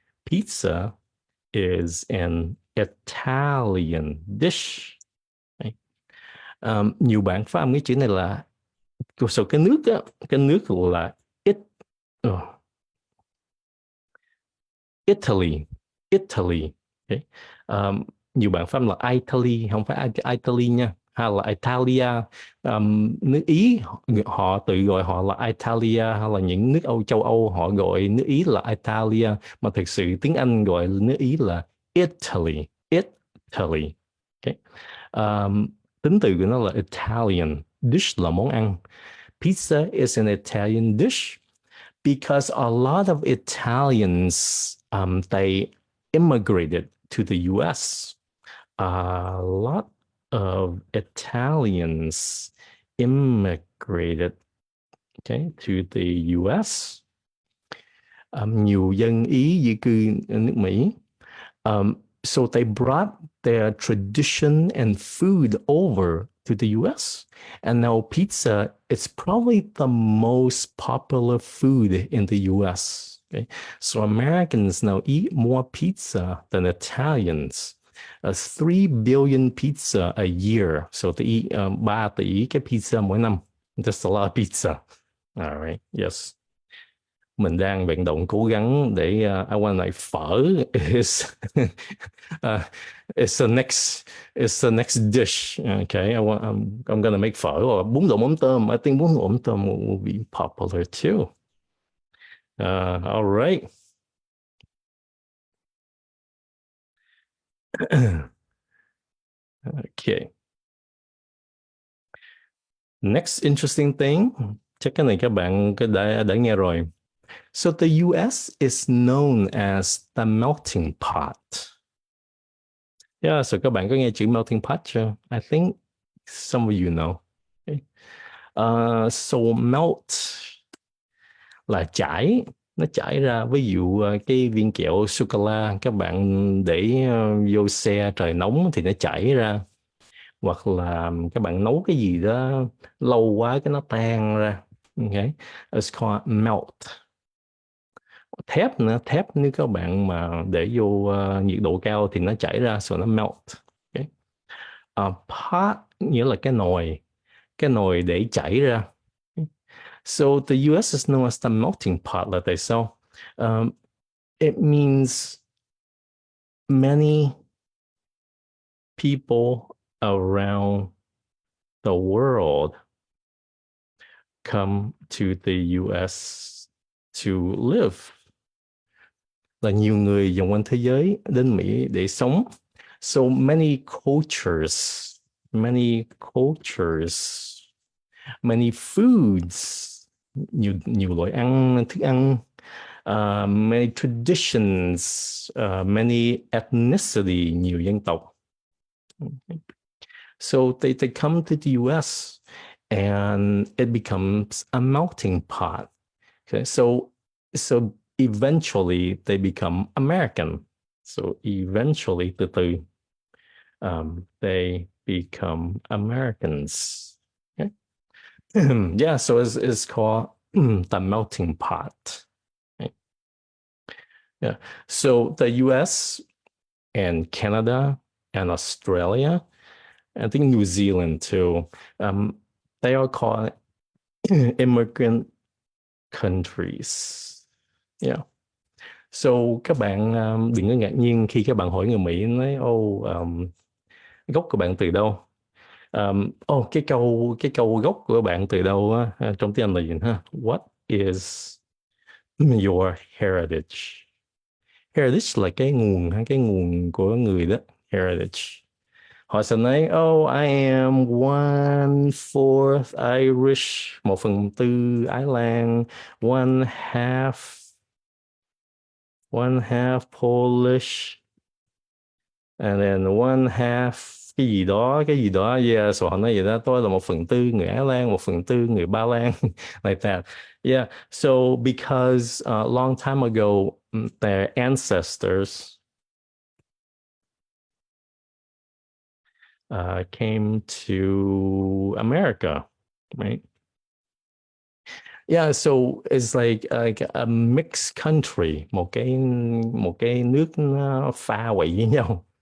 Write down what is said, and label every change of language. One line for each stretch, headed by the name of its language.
English: Pizza is an Italian dish.
Vietnamese: Đấy. Nhiều bạn phát âm cái chữ này là số cái nước á, cái nước là it, Italy, Italy. Okay. Nhiều bạn phát âm là Italy, không phải Italy nha, hay là Italia. Nước Ý họ tự gọi họ là Italia, hay là những nước châu Âu họ gọi nước Ý là Italia, mà thực sự tiếng Anh gọi nước Ý là Italy, Italy. Okay. Tính từ của nó là Italian, dish là món ăn.
English: Pizza is an Italian dish because a lot of Italians they immigrated to the U.S. A lot of Italians immigrated, okay, to the U.S.
Vietnamese: Nhiều dân Ý di cư ở nước Mỹ.
English: So they brought their tradition and food over to the US. And now pizza is probably the most popular food in the US. Okay? So Americans now eat more pizza than Italians. 3 billion pizza a year. So they eat 3
Vietnamese: tỷ cái pizza mỗi năm.
English: That's a lot of pizza. All right. Yes.
Vietnamese: Mình đang vận động cố gắng để
English: I want like phở is uh, it's the next dish. Okay, I'm gonna make phở or bún đậu mắm tôm. I think bún đậu mắm tôm will be popular too. All right. Okay. Next interesting thing,
Vietnamese: chắc cái này các bạn đã nghe rồi.
English: So the US is known as the melting pot. Yeah, so
Vietnamese: các bạn có nghe chữ melting pot chưa?
English: I think some of you know.
Vietnamese: Okay. So melt là chảy, nó chảy ra. Ví dụ cái viên kẹo sô cô la các bạn để vô xe trời nóng thì nó chảy ra, hoặc là các bạn nấu cái gì đó lâu quá cái nó tan ra. Okay.
English: It's called melt.
Vietnamese: Thép nữa, thép nếu các bạn mà để vô nhiệt độ cao thì nó chảy ra, so nó melt. Okay. Pot nghĩa là cái nồi để chảy ra.
English: So the US is known as the melting pot
Vietnamese: là tại sao?
English: It means many people around the world come to the US to live.
Vietnamese: Là nhiều người vòng quanh thế giới đến Mỹ để sống.
English: So many cultures, many foods,
Vietnamese: nhiều loại thức ăn,
English: many traditions, many ethnicity,
Vietnamese: nhiều dân tộc.
English: So they come to the US and it becomes a melting pot. Okay, so eventually they become American. So eventually
Vietnamese: từ từ
English: they become Americans. Okay. Yeah, so it's called the melting pot. Okay. Yeah. So the US and Canada and Australia, I think New Zealand too, they are called immigrant countries. Yeah.
Vietnamese: So các bạn đừng có ngạc nhiên khi các bạn hỏi người Mỹ nói gốc của bạn từ đâu. Cái câu gốc của bạn từ đâu á, trong tiếng Anh là gì ha?
English: What is your heritage?
Vietnamese: Heritage là cái nguồn ha, cái nguồn của người đó.
English: Heritage.
Vietnamese: Họ sẽ nói,
English: oh, I am 1/4 Irish, 1/4 Ái Lan, one half, one half Polish, and then one half
Vietnamese: cái gì đó,
English: yeah.
Vietnamese: So họ nói vậy đó, tôi là 1/4 người Ái Lan, 1/4 người Ba Lan,
English: like that. Yeah. So because a long time ago, their ancestors came to America, right? Yeah, so it's like a mixed country,
Vietnamese: một cái nước nó pha quậy với nhau.